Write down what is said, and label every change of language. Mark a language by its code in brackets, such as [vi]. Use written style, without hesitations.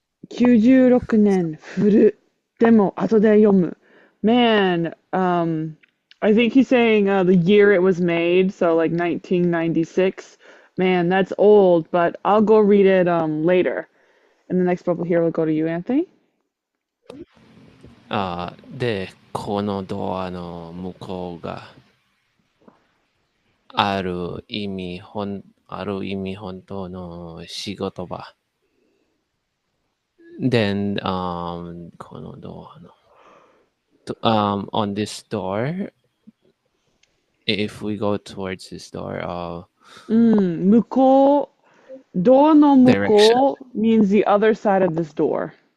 [ja] 96年古でも後で読む [en] Man, I think he's saying the year it was made, so like 1996. Man, that's old, but I'll go read it later. And the next bubble here will go to you, Anthony. [ja] で、このドアの向こうがある意味本当の仕事場。 [en] Then, [ja] このドアの、 [en] on this door, if we go towards this door, [ja] 向こう [en] door [ja] no [en] direction, 向こう means the other side of this door.